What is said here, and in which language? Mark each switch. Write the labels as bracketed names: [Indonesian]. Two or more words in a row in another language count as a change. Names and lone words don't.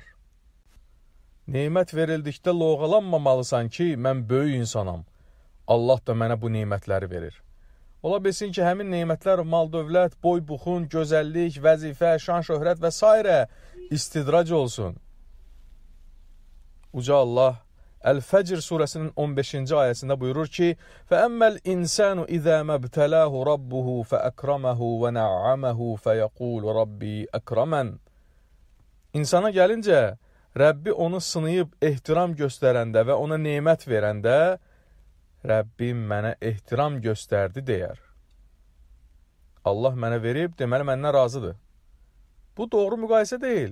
[Azerbaijani] Nemət verildikdə loğalanmamalısan ki, mən böyük insanam, Allah da mənə bu nemətləri verir. Ola bilsin ki, həmin nemətlər mal-dövlət, boy-buxun, gözəllik, vəzifə, şan-şöhrət və s. istidrac olsun. Uca Allah Əl-Fəcr surəsinin 15-ci ayəsində buyurur ki, [Arabic] فَأَمَّا الْإِنسَانُ إِذَا مَبْتَلَاهُ رَبُّهُ فَأَكْرَمَهُ وَنَعَّمَهُ فَيَقُولُ رَبِّي أَكْرَمَنْ [Azerbaijani] İnsana gəlincə, Rəbbi onu sınayıb ehtiram göstərəndə və ona nemət verəndə, Rəbbim mənə ehtiram göstərdi deyər. Allah mənə verib, deməli məndən razıdır. Bu doğru müqayisə deyil.